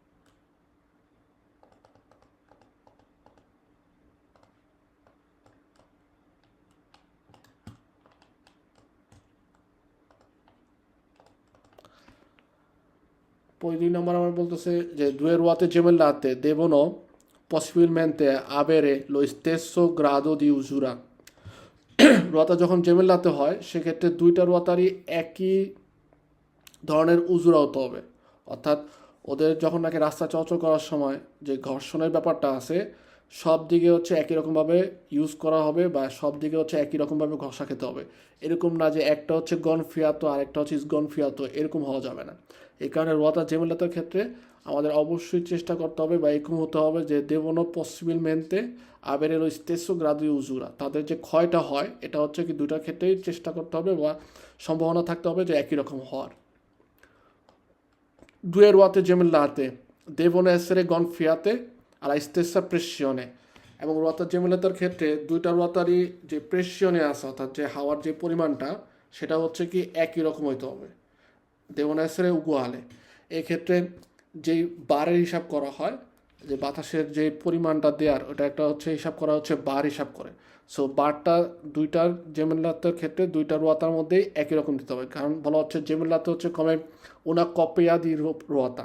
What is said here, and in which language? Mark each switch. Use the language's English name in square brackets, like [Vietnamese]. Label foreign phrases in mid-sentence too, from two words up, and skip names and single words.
[Bangla] পরে 2 নম্বর আমার বলতেছে যে [Italian] due ruote gemellate devono possibilmente avere lo stesso grado di usura। [Bangla] রোয়াতা যখন জেমেল্লাতে হয় সেক্ষেত্রে দুইটা রোয়াতারই একই ধরনের উজুরা হতে হবে, অর্থাৎ ওদের যখন নাকি রাস্তা চলাচল করার সময় যে ঘর্ষণের ব্যাপারটা আছে সব দিকে হচ্ছে একই রকমভাবে ইউজ করা হবে বা সব দিকে হচ্ছে একই রকমভাবে ঘষা খেতে হবে। এরকম না যে একটা হচ্ছে গনফিয়াতো আর একটা হচ্ছে ইসগনফিয়াতো, এরকম হওয়া যাবে না। এই কারণে রোয়াতা জেমেলাতার ক্ষেত্রে আমাদের অবশ্যই চেষ্টা করতে হবে বা এরকম হতে হবে যে [Italian] devono possibilmente avere [Bangla] ওই [Italian] stesso grado usura, [Bangla] তাদের যে ক্ষয়টা হয় এটা হচ্ছে কি দুটার ক্ষেত্রেই চেষ্টা করতে হবে বা সম্ভাবনা থাকতে হবে যে একই রকম হওয়ার। [Italian] Due ruote gemellate devono essere gonfiate alla stessa pressione [Bangla] এবং রোয়াতার জেমিলাতার ক্ষেত্রে দুইটা রোয়াতারই যে প্রেশনে আছে অর্থাৎ যে হাওয়ার যে পরিমাণটা সেটা হচ্ছে কি একই রকম হইতে হবে [Italian] devono essere uguale [Bangla] এক্ষেত্রে যেই বারের হিসাব করা হয় যে বাতাসের যে পরিমাণটা দেওয়ার ওটা একটা হচ্ছে হিসাব করা হচ্ছে বার হিসাব করে সো বারটা দুইটার জেমেলাতের ক্ষেত্রে দুইটা রোয়াতার মধ্যেই একই রকম দিতে হবে কারণ বলা হচ্ছে জেমেলাতে হচ্ছে [Italian] come una coppia di ruota